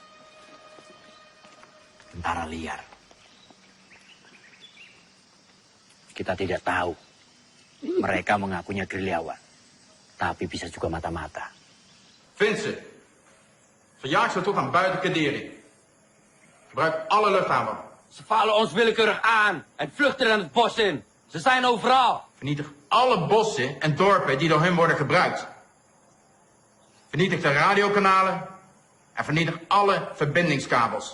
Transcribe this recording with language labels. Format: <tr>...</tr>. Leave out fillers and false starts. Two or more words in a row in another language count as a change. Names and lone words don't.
<id>Tentara liar. Kita tidak tahu. Mereka mengakunya gerilyawan. Tapi bisa juga mata-mata.</id> <nl>Vincent, verjaag ze toe van buiten Kadiri. Gebruik alle luchthaven. Ze vallen ons willekeurig aan en vluchten dan het bos in. Ze zijn overal. Vernietig alle bossen en dorpen die door hen worden gebruikt. Vernietig de radiokanalen en vernietig alle verbindingskabels.</nl>